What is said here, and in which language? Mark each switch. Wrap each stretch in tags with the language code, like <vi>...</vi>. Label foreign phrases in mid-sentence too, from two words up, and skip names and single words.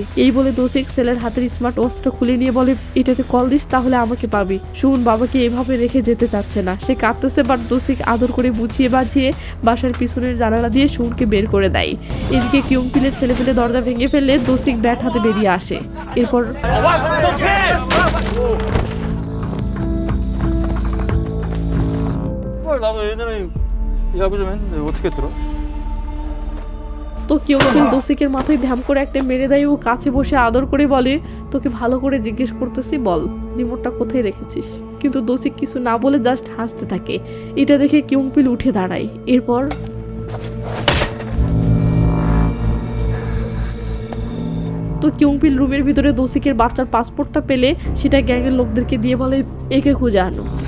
<bn>এই বলে দোষিক ছেলের হাতের</bn> <en>smart watchটা</en> <bn>খুলে নিয়ে বলে এটাতে কল দিস তাহলে আমাকে পাবি। শুন বাবাকে এভাবে রেখে যেতে চাচ্ছে না, সে কাঁদতেছে। বাট দোষিক আদর করে বুঝিয়ে বাজিয়ে বাসার পিছনের জানালা দিয়ে শুনকে বের করে দেয়। এদিকে কিয়ংপিলের ছেলেপেলে দরজা ভেঙে ফেললে দোষিক ব্যাট হাতে বেরিয়ে আসে। এরপর</bn> <ko>나도 예전에 야구 좀 했는데 어떻게 들어?</ko> <bn>তো কিয়ংপিল দোষিকের মাথায় ধ্যাম করে একটা মেরে দেয় ও কাছে বসে আদর করে বলে তোকে ভালো করে জিজ্ঞেস করতেছি, বল রিমোটটা কোথায় রেখেছিস। কিন্তু দোষিক কিছু না বলে জাস্ট হাসতে থাকে। এটা দেখে কিয়ংপিল উঠে দাঁড়ায়। এরপর তো কিয়ংপিল রুমের ভিতরে দোষিকের বাচ্চার পাসপোর্টটা পেলে সেটা গ্যাংয়ের লোকদেরকে দিয়ে বলে একে খুঁজে আনো।</bn>